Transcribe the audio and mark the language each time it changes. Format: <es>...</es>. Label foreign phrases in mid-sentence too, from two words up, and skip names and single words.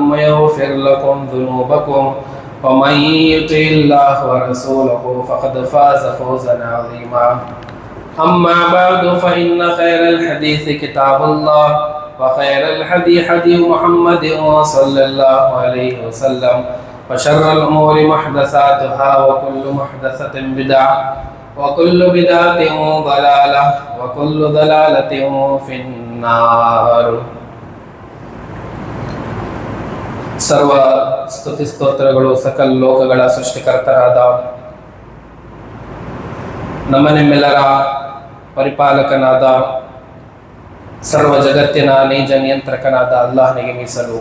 <ar>ويغفر لكم ذنوبكم ومن يطع الله ورسوله فقد فاز فوزا عظيما أما بعد فإن خير الحديث كتاب الله وخير الهدي هدي محمد صلى الله عليه وسلم وشر الأمور محدثاتها وكل محدثة بدعة وكل بدعة ضلالة وكل ضلالة في النار.</ar> <kn>ಸರ್ವ ಸ್ತುತಿ ಸ್ತೋತ್ರಗಳು ಸಕಲ ಲೋಕಗಳ ಸೃಷ್ಟಿಕರ್ತರಾದ ನಮ್ಮೆಲ್ಲರ ಪರಿಪಾಲಕನಾದ ಸರ್ವ ಜಗತ್ತಿನ ನೈಜ ನಿಯಂತ್ರಕನಾದ ಅಲ್ಲಾಹನಿಗೆ ಮೀಸಲು.</kn>